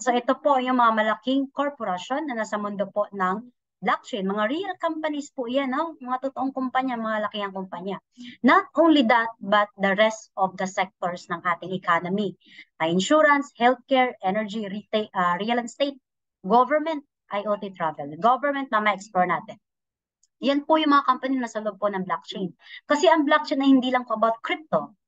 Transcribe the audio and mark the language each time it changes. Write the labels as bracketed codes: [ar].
[tl] So, ito po yung mga malaking korporasyon na nasa mundo po ng blockchain. Mga real companies po yan, no? Mga totoong kumpanya, mga laking kumpanya. [en] Not only that, but the rest of the sectors [tl] ng ating [en] economy. Insurance, healthcare, energy, retail, real estate, government, IoT travel. Government, explore natin. [tl] Yan po yung mga company na sa loob po ng blockchain. Kasi ang blockchain ay hindi lang po about crypto.